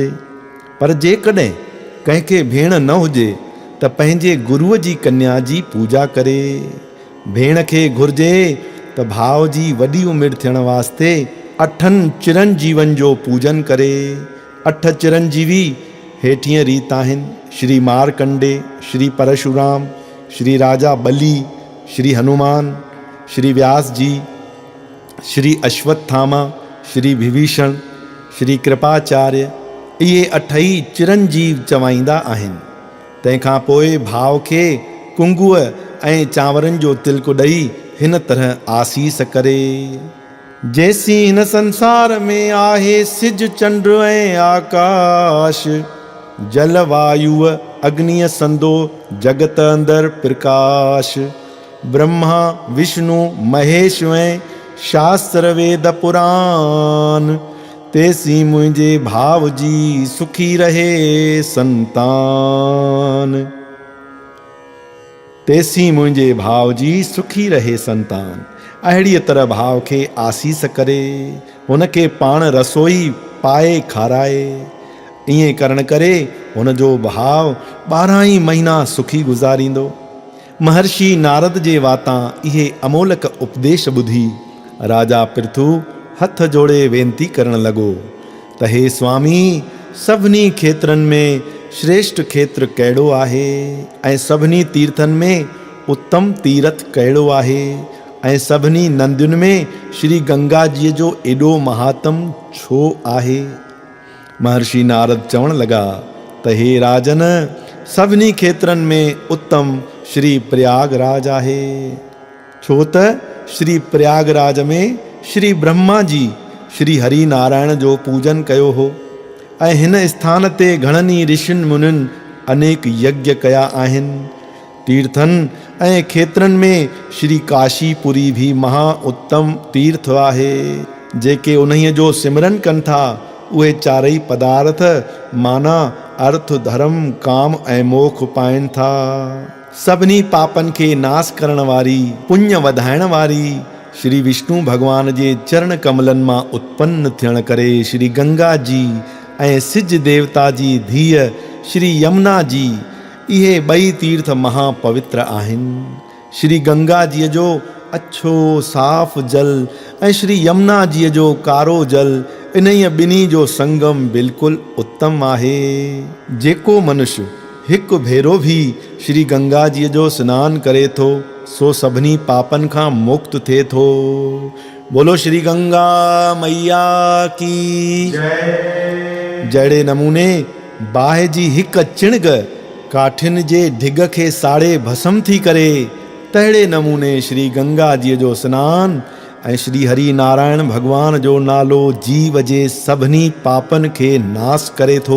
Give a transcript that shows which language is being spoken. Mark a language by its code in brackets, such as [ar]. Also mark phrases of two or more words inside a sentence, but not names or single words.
[sd] पर जेकॾहिं कंहिंखे भेण न हुजे त पंहिंजे गुरुअ जी कन्या जी पूजा करे। भेण खे घुरिजे त भाउ जी वॾी उमिरि थियण वास्ते 8 चिरंजीवन जो पूजन करे। 8 चिरंजीवी हेठियां रीत आहिनि: श्री मारकंडे, श्री परशुराम, श्री राजा बली, श्री हनुमान, श्री व्यास जी, श्री अश्वत्थामा, श्री विभीषण, श्री कृपाचार्य। इहे 8 चिरंजीव चवाईंदा आहिनि। तंहिंखां पोइ भाउ खे कुंगुअ ऐं चांवरनि जो तिलक ॾेई हिन तरह आसीस करे: जैसी हिन संसार में आहे सिज चंड ऐं आकाश, जल वायुअ अग्निय संदो जगत अंदर प्रकाश, ब्रह्मा विष्णु महेश ऐं शास्त्र वेद पुराण, तेसी मुंहिंजे भाव जी सुखी रहे संतान। तेसी मुंहिंजे भाव जी सुखी रहे संतान। अहिड़ीअ तरह भाव खे आसीस करे, हुनखे पाण रसोई पाए खाराए। ईअं करण करे हुनजो भाव 12 ई महीना सुखी गुज़ारींदो। महर्षि नारद जे वातां इहे अमोलक उपदेश ॿुधी राजा पृथु हथ जोड़े वेनती करण लॻो त हे स्वामी, सभिनी खेत्रनि में श्रेष्ठ खेत्र कहिड़ो आहे ऐं सभिनी तीर्थनि में उत्तम तीर्थ कहिड़ो आहे ऐं सभिनी नंदियुनि में श्री गंगा जीअ जो एॾो महात्म छो आहे? महर्षि नारद चवण लगा त हे राजन, सभिनी खेत्रनि में उत्तम श्री प्रयागराज आहे। छो त श्री प्रयागराज में श्री ब्रह्मा जी श्री हरि नारायण जो पूजन कयो हो ऐं हिन स्थान ते घणनि ई ऋषियुनि मुनियुनि अनेक यज्ञ कया आहिनि। तीर्थनि ऐं खेत्रनि में श्री काशीपुरी भी महा उत्तम तीर्थ आहे। जेके उन्हीअ जो सिमरन कनि था उहे चारई पदार्थ माना अर्थ धर्म काम ऐं मोख पाइनि था। सभिनी पापनि खे नास करण वारी पुण्य वधाइण वारी श्री विष्णु भगवान जे चरण कमलनि मां उत्पन्न थियण करे श्री गंगा जी ऐं सिज देवता जी धीअ श्री यमुना जी इहे ॿई तीर्थ महापवित्र आहिनि। श्री गंगा जीअ जो अछो साफ़ जल ऐं श्री यमुना जीअ जो कारो जल इन्ही ॿिन्ही जो संगम बिल्कुलु उत्तम आहे। जेको मनुष्य हिकु भेरो भी श्री गंगा जीअ जो सनानु करे थो सो सभिनी पापनि खां मुक्त थिए थो। [hi] बोलो श्री गंगा मैया की [sd] जहिड़े नमूने बाहि जी हिकु चिणग काठिन जे ढिग खे साड़े भस्म थी करे, तहिड़े नमूने श्री गंगा जीअ जो सनानु ऐं श्री हरि नारायण भगवान जो नालो जीव जे सभिनी पापनि खे नास करे थो।